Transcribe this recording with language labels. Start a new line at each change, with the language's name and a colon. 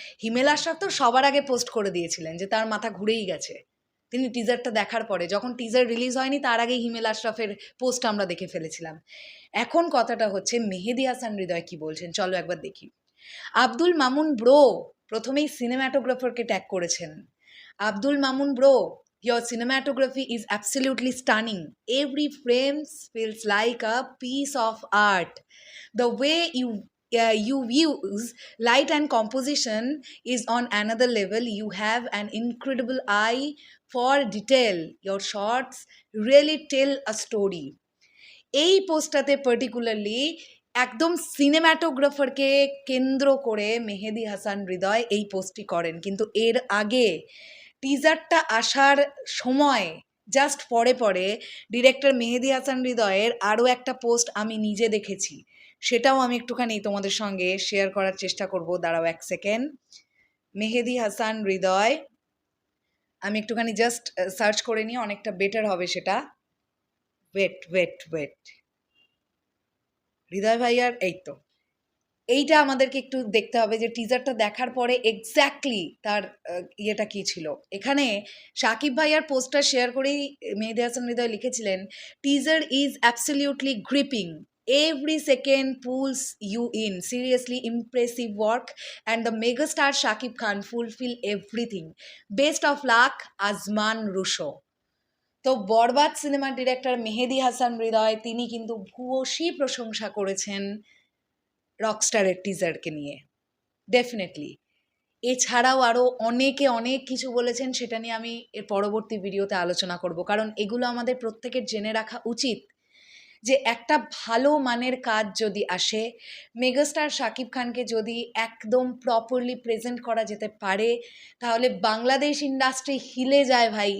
Bangla: হিমেল আশরাফ তো সবার আগে পোস্ট করে দিয়েছিলেন যে তার মাথা ঘুরেই গেছে তিনি টিজারটা দেখার পরে। যখন টিজার রিলিজ হয়নি তার আগেই হিমেল আশরাফের পোস্ট আমরা দেখে ফেলেছিলাম। এখন কথাটা হচ্ছে মেহেদী হাসান হৃদয় কি বলছেন, চলো একবার দেখি। আব্দুল মামুন ব্রো প্রথমেই সিনেম্যাটোগ্রাফারকে ট্যাগ করেছেন।
English: Abdul Mamun bro, your cinematography is absolutely stunning. Every frame feels like a piece of art. The way you use light and composition is on another level. You have an incredible eye for detail. Your shots really tell a story.
Bangla: এই পোস্টটাতে particularly একদম সিনেম্যাটোগ্রাফারকে কেন্দ্র করে মেহেদী হাসান হৃদয় এই পোস্টটি করেন। কিন্তু এর আগে টিজারটা আসার সময় জাস্ট পরে ডিরেক্টর মেহেদী হাসান হৃদয়ের আরও একটা পোস্ট আমি নিজে দেখেছি, সেটাও আমি একটুখানি তোমাদের সঙ্গে শেয়ার করার চেষ্টা করব। দাঁড়াও 1 সেকেন্ড। মেহেদী হাসান হৃদয়, আমি একটুখানি জাস্ট সার্চ করে নিই, অনেকটা বেটার হবে সেটা। ওয়েট হৃদয় ভাইয়ার, এই তো এইটা আমাদেরকে একটু দেখতে হবে যে টিজারটা দেখার পরে এক্স্যাক্টলি তার ইয়েটা কী ছিল। এখানে সাকিব ভাইয়ার পোস্টটা শেয়ার করেই মেহেদী হাসান হৃদয় লিখেছিলেন,
English: Teaser is absolutely gripping. Every second pulls you in. Seriously impressive work, and the megastar Shakib Khan fulfill everything. Best of luck, Azman Rusho.
Bangla: তো বরবাদ সিনেমার ডিরেক্টর মেহেদী হাসান হৃদয় তিনি কিন্তু ভূয়সী প্রশংসা করেছেন রকস্টারের টিজারকে নিয়ে, ডেফিনেটলি। এছাড়াও আরও অনেকে অনেক কিছু বলেছেন, সেটা নিয়ে আমি এর পরবর্তী ভিডিওতে আলোচনা করব, কারণ এগুলো আমাদের প্রত্যেকের জেনে রাখা উচিত যে একটা ভালো মানের কাজ যদি আসে, মেগাস্টার শাকিব খানকে যদি একদম প্রপারলি প্রেজেন্ট করা যেতে পারে, তাহলে বাংলাদেশ ইন্ডাস্ট্রি হিলে যায় ভাই।